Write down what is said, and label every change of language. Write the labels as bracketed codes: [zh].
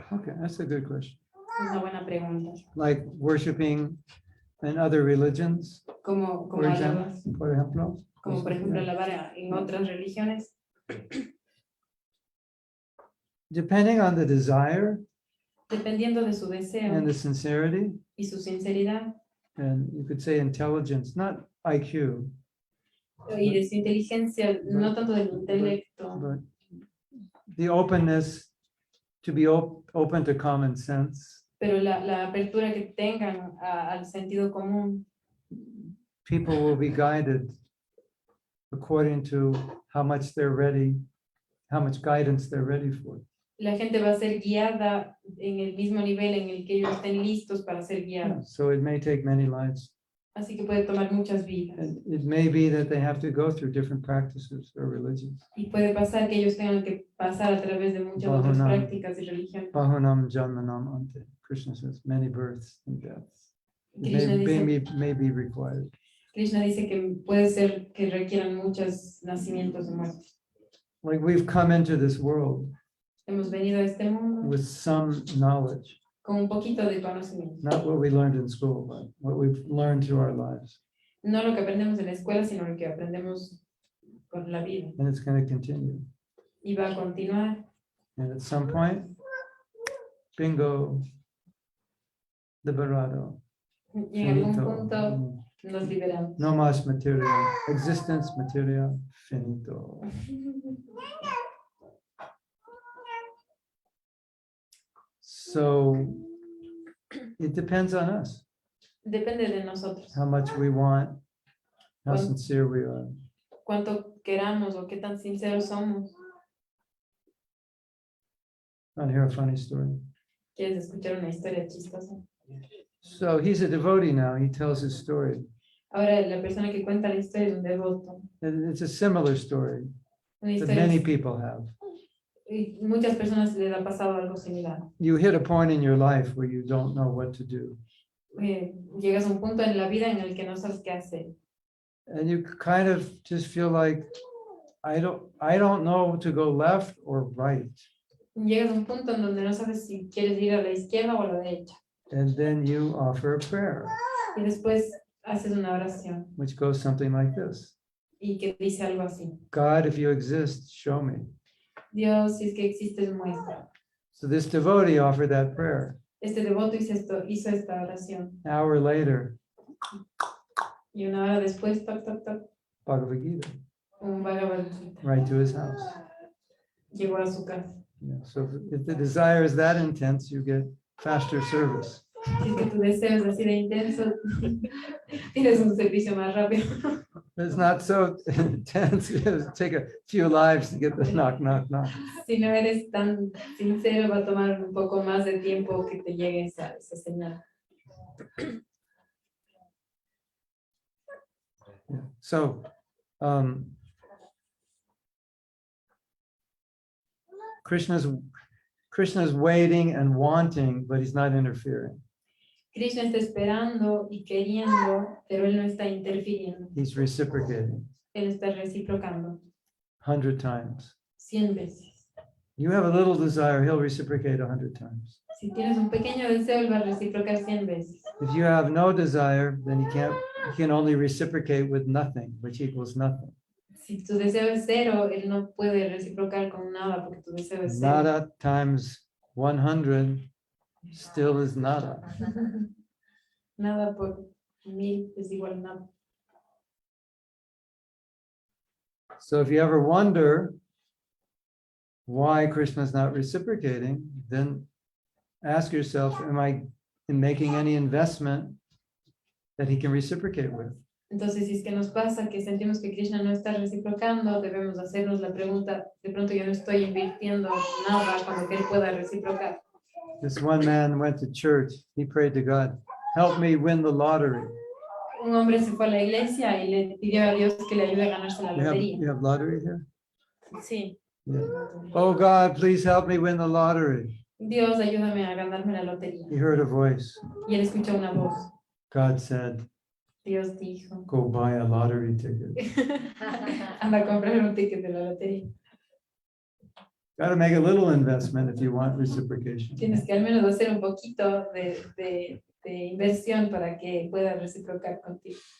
[en] Okay, that's a good question. [es] Es una buena pregunta. [en] Like worshiping in other religions, [es] Como por ejemplo. como por ejemplo alabar en otras religiones. [en] Depending on the desire [es] Dependiendo de su deseo [en] and the sincerity, [es] y su sinceridad [en] and you could say intelligence, not IQ, [es] y de su inteligencia, no tanto del intelecto, [en] but the openness to be open to common sense. [es] pero la apertura que tengan al sentido común. [en] People will be guided according to how much they're ready, how much guidance they're ready for. [es] La gente va a ser guiada en el mismo nivel en el que ellos estén listos para ser guiados. [en] So it may take many lives. [es] Así que puede tomar muchas vidas. [en] And it may be that they have to go through different practices or religions. [es] Y puede pasar que ellos tengan que pasar a través de muchas otras [sa] Bahunam. [es] prácticas y religiones. [sa] Bahunam janmanam ante. [en] Krishna says many births and deaths. It Krishna may be required. [es] Krishna dice que puede ser que requieran muchos nacimientos y muertes. [en] Like we've come into this world [es] Hemos venido a este mundo [en] with some knowledge, [es] con un poquito de conocimiento. [en] not what we learned in school, but what we've learned through our lives. [es] No lo que aprendemos en la escuela, sino lo que aprendemos con la vida. [en] And it's going to continue. [es] Y va a continuar. [en] And at some point, bingo, [es] liberado. Y en algún Finito. punto nos liberamos. No más material. [en] Existence [es] material finito. [en] So it depends on us, [es] Depende de nosotros. [en] how much we want, how Well- sincere we are. [es] Cuánto queramos o qué tan sinceros somos. [en] Want to hear a funny story? [es] ¿Quieres escuchar una historia chistosa? [en] So he's a devotee now. He tells his story. [es] Ahora la persona que cuenta la historia es un devoto. [en] And it's a similar story [es] Una [en] that [es] historia [en] many people have. [es] y muchas personas les ha pasado algo similar. [en] You hit a point in your life where you don't know what to do. [es] Llegas a un punto en la vida en el que no sabes qué hacer. [en] And you kind of just feel like, I don't know to go left or right. [es] Llegas a un punto en donde no sabes si quieres ir a la izquierda o a la derecha. [en] And then you offer a prayer, [es] Y después haces una oración [en] which goes something like this. [es] y que dice algo así. [en] God, if you exist, show me. [es] Dios, si es que existes, muestra. [en] So this devotee offered that prayer. [es] Este devoto hizo esta oración. [en] An hour later, [es] Y una hora después, toc, toc, toc, [en] Bhagavad Gita, [es] un Bhagavad Gita [en] right to his house. [es] llegó a su casa. [en] Yeah, so if the desire is that intense, you get faster service. [es] Si es que tu deseo es así de intenso, tienes un servicio más rápido. [en] If it's not so intense, it'll take a few lives to get the knock, knock, knock. [es] Si no eres tan sincero, va a tomar un poco más de tiempo que te llegue esa señal. [en] Yeah. So, Krishna's waiting and wanting, but he's not interfering. [es] Krishna está esperando y queriendo, pero él no está interfiriendo. [en] He's reciprocating [es] Él está reciprocando [en] 100 times. [es] 100 veces. [en] You have a little desire, he'll reciprocate 100 times. [es] Si tienes un pequeño deseo, él va a reciprocar 100 veces. [en] If you have no desire, then he can only reciprocate with nothing, which equals nothing. [es] Si tu deseo es cero, él no puede reciprocar con nada porque tu deseo es cero. Nada [en] times 100 still is [es] nada. Nada por 1000 es igual a nada. [en] So if you ever wonder why Krishna is not reciprocating, then ask yourself, am I making any investment that he can reciprocate with? [es] Entonces, si es que nos pasa que sentimos que Krishna no está reciprocando, debemos hacernos la pregunta, de pronto yo no estoy invirtiendo nada con lo que él pueda reciprocar. [en] This one man went to church, he prayed to God, help me win the lottery. [es] Un hombre se fue a la iglesia y le pidió a Dios que le ayude a ganarse la lotería. [en] You have lottery here? [es] Sí. [en] Yeah. Oh God, please help me win the lottery. [es] Dios, ayúdame a ganarme la lotería. [en] He heard a voice. [es] Y él escuchó una voz. [en] God said, [es] Dios dijo, [en] go buy a lottery ticket. [es] anda a comprar un ticket de la lotería. [en] Got to make a little investment if you want reciprocation. [es] Tienes que al menos hacer un poquito de inversión para que pueda reciprocar contigo.